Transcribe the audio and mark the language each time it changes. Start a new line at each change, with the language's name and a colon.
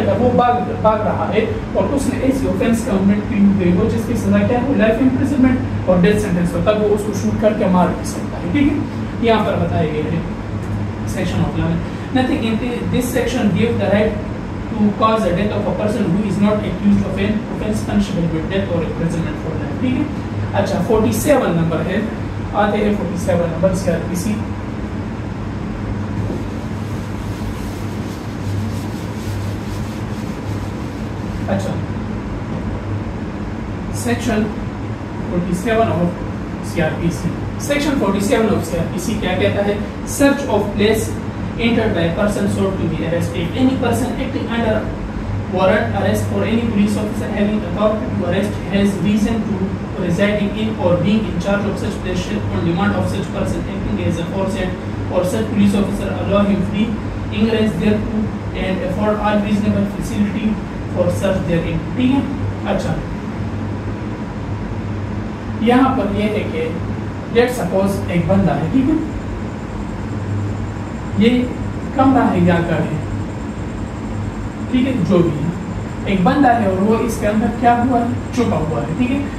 Urdu: اگر وہ بھاگ رہا ہے اور اس نے ایسی اوفینس کمٹ کی ہوئی ہو جس کی سزا کیا ہو، لائف امپریزنمنٹ اور ڈیتھ سینٹنس ہو، تب وہ اس کو شوٹ کر کے مار بھی سکتا ہے، ٹھیک ہے. یہاں پر بتائے گئے ہیں section of law.
English: Nothing in this section gives the right to cause the death of a person who is not accused of an offense punishable with death or imprisonment for life,
Urdu: ٹھیک ہے. اچھا 47 number ہے، آتے ہیں 47 number C R P سی. اچھا section 47 of C R P C. Section 47 of C R P سی کیا کہتا ہے، search of place
English: entered by a person sought to be arrested. If any person acting under warrant arrest or any police officer having authority to arrest has reason to residing in or being in charge of such place on demand of such person acting as aforesaid or such police officer allow him free ingress thereto and afford all reasonable facility for search therein,
Urdu: ٹھیک ہے. اچھا یہاں پر یہ ہے کہ let suppose ایک بندہ ہے، ٹھیک ہے، یہ کمرہ ہے یا گھر ہے، ٹھیک ہے، جو بھی ہے ایک بندہ ہے اور وہ اس کے اندر کیا ہوا ہے، چھپا ہوا ہے، ٹھیک ہے.